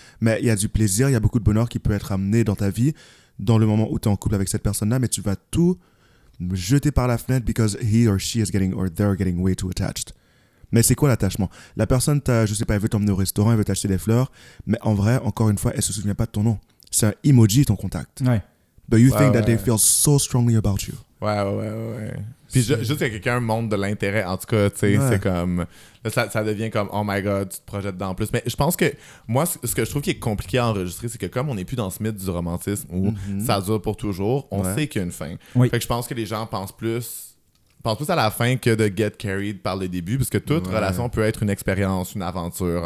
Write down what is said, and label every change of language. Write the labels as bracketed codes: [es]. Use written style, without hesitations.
[fr] Mais il y a du plaisir, il y a beaucoup de bonheur qui peut être amené dans ta vie, dans le moment où t'es en couple avec cette personne-là, mais tu vas tout jeter par la fenêtre [en] because he or she is getting, or they're getting way too attached. [fr] Mais c'est quoi l'attachement? La personne, t'a, je sais pas, elle veut t'emmener au restaurant, elle veut t'acheter des fleurs, mais en vrai, encore une fois, elle se souvient pas de ton nom. C'est un emoji ton contact. Ouais. [en] But you think that they feel so strongly about you. [fr] Ouais. Puis juste que quelqu'un montre de l'intérêt, en tout cas, tu sais, c'est comme... Là, ça devient comme, [en] oh my God, [fr] tu te projettes dans plus. Mais je pense que, moi, ce que je trouve qui est compliqué à enregistrer, c'est que comme on n'est plus dans ce mythe du romantisme où ça dure pour toujours, on sait qu'il y a une fin. Oui. Fait que je pense que les gens pensent plus à la fin que de get carried par le début, parce que toute relation peut être une expérience, une aventure.